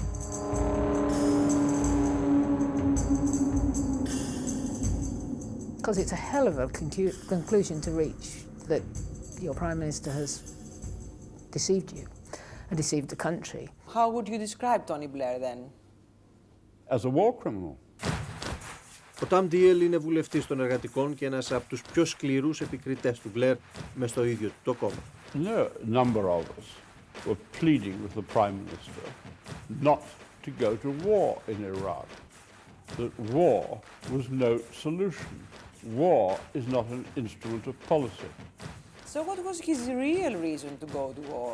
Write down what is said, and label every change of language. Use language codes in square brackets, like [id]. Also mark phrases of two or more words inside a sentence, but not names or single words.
[en] Because it's a hell of a conclusion to reach that your Prime Minister has deceived you and deceived the country. How would you describe Tony Blair then? As a war criminal. [el] Ο Ταμ Ντίελ είναι βουλευτής των εργατικών και ένας από τους πιο σκληρούς επικριτές του Μπλερ μες στο ίδιο του το κόμμα. [en] No number of us were pleading with the Prime Minister not to go to war in Iraq. That war was no solution. War is not an instrument of policy. So what was his real reason to go to war?